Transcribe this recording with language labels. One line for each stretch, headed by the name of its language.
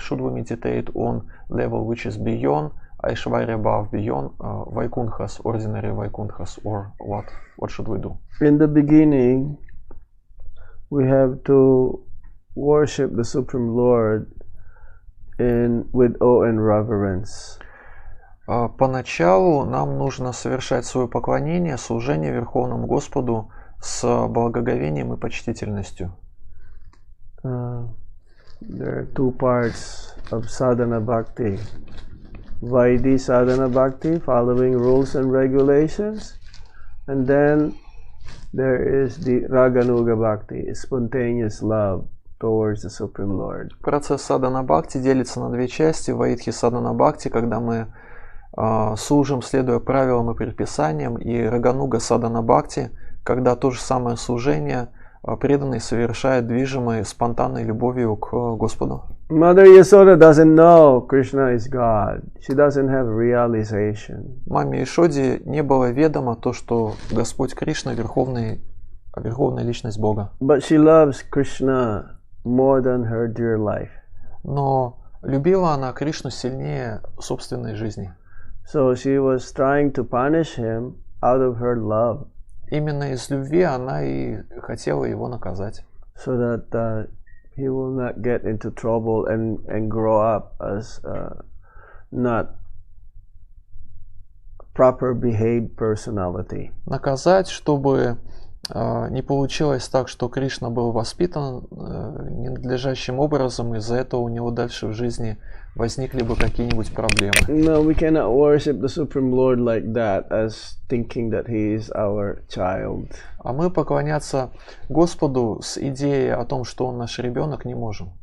English: Should we meditate on level which is beyond Aishwarya Bhav, beyond Vaikunthas, ordinary Vaikunthas, or what? What should we do? In the beginning, we have to worship the Supreme Lord with awe and reverence.
Russian: Поначалу нам нужно совершать свое поклонение, служение Верховному Господу с благоговением и почтительностью.
English: There are two parts of sadhana bhakti. Vaidhi sadhana bhakti, following rules and regulations, and then there is the raganuga bhakti, spontaneous love towards the Supreme Lord.
Russian: Процесс садхана бхакти делится на две части. Ваидхи садхана бхакти, когда мы служим, следуя правилам и предписаниям, и рагануга садхана бхакти, когда то же самое служение преданный совершает движимой спонтанной любовью к Господу.
English: Mother Yasoda doesn't know Krishna is God. She doesn't have realization.
Russian: Маме Ишоде не было ведомо то, что Господь Кришна верховная личность Бога.
English: But she loves Krishna more than her dear life.
Russian: Но любила она Кришну сильнее собственной жизни.
English: So she was trying to punish him out of her love.
Russian: Именно из любви она и хотела его наказать.
English: So that he will not get into trouble and grow up as not proper behaved personality.
Russian: Наказать, чтобы не получилось так, что Кришна был воспитан ненадлежащим образом, из-за этого у него дальше в жизни возникли бы какие-нибудь проблемы.
English: No, we cannot worship the Supreme Lord like that, as thinking that He is our child.
Russian: А мы поклоняться Господу с идеей о том, что Он наш ребенок, не можем.